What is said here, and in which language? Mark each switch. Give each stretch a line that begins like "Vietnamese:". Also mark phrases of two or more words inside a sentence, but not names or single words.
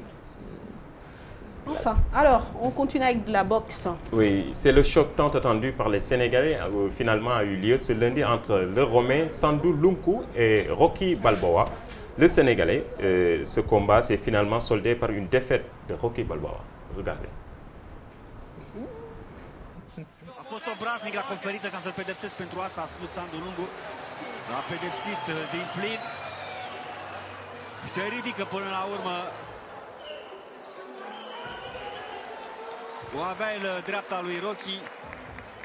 French: Enfin, alors, on continue avec de la boxe. Oui, c'est le choc tant attendu par les Sénégalais finalement a eu lieu ce lundi entre le Romain Sandou Lunku et Rocky Balboa. Le Sénégalais, ce combat s'est finalement soldé par une défaite de Rocky Balboa. Regardez.
Romanian: A fost obraznic la conferință ca să-l pedepsesc pentru asta, a spus Sandu Lungu. L-a pedepsit din plin. Se ridică până la urmă. O avea el dreapta lui Rocky.